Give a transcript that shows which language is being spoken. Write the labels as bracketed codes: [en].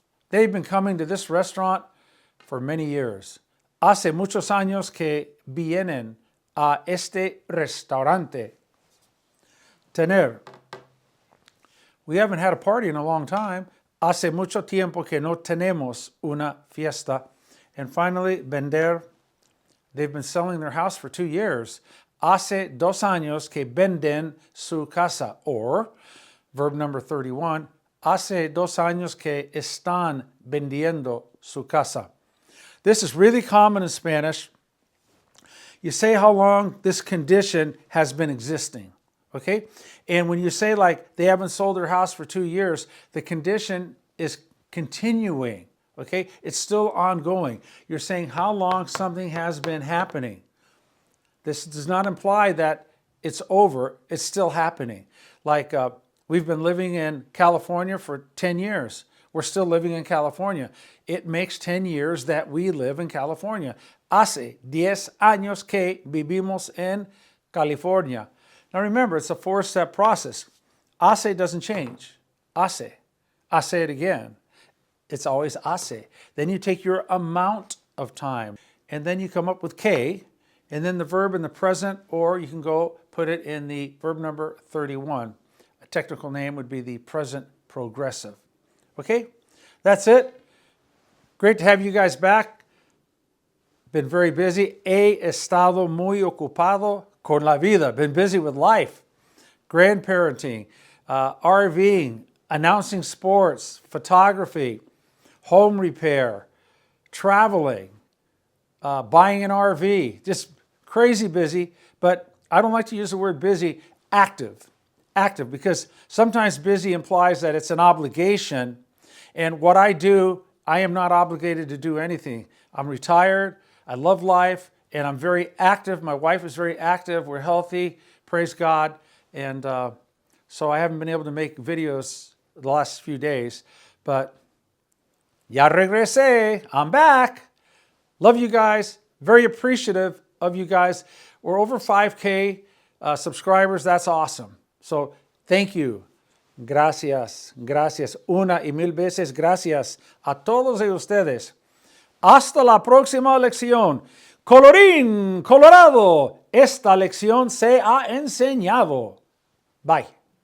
[en] They've been coming to this restaurant for many years. [es] Hace muchos años que vienen a este restaurante. Tener. [en] We haven't had a party in a long time. [es] Hace mucho tiempo que no tenemos una fiesta. [en] And finally, vender. They've been selling their house for 2 years. [es] Hace 2 años que venden su casa. [en] Or, verb number 31, [es] hace 2 años que están vendiendo su casa. [en] This is really common in Spanish. You say how long this condition has been existing, okay? And when you say like they haven't sold their house for 2 years, the condition is continuing, okay? It's still ongoing. You're saying how long something has been happening. This does not imply that it's over. It's still happening. Like we've been living in California for 10 years. We're still living in California. It makes 10 years that we live in California. [es] Hace 10 años que vivimos en California. [en] Now remember, it's a 4-step process. Hace doesn't change. Hace. I say it again. It's always hace. Then you take your amount of time, and then you come up with que, and then the verb in the present, or you can go put it in the verb number 31. A technical name would be the present progressive. Okay? That's it. Great to have you guys back. Been very busy. [es] He estado muy ocupado con la vida. [en] Been busy with life. Grandparenting, RVing, announcing sports, photography, home repair, traveling, buying an RV. Just crazy busy, but I don't like to use the word busy. Active, because sometimes busy implies that it's an obligation, and what I do, I am not obligated to do anything. I'm retired, I love life, and I'm very active. My wife is very active, we're healthy, praise God, and so I haven't been able to make videos the last few days, but [es] ya regresé, [en] I'm back. Love you guys, very appreciative of you guys. We're over 5K subscribers, that's awesome. So thank you. [es] Gracias, gracias, una y mil veces gracias a todos ustedes. Hasta la próxima lección. Colorín colorado, esta lección se ha enseñado. Bye.